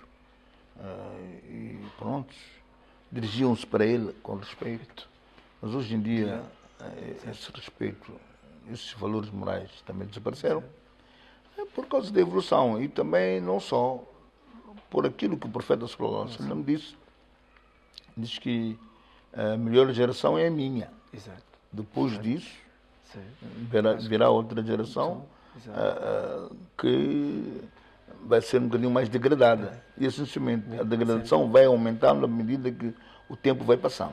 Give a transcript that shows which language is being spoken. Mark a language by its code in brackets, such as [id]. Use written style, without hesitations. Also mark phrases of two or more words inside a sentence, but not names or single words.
[pt] E pronto, dirigiam-se para ele com respeito. Mas hoje em dia, esse respeito, esses valores morais também desapareceram. É por causa da evolução e também não só por aquilo que o profeta [ar] sallallahu alaihi wasallam [pt] disse. Diz que a melhor geração é a minha. Exato. Depois disso, Sim. virá outra geração que vai ser um bocadinho mais degradada. E essencialmente a degradação vai aumentando à medida que o tempo vai passando.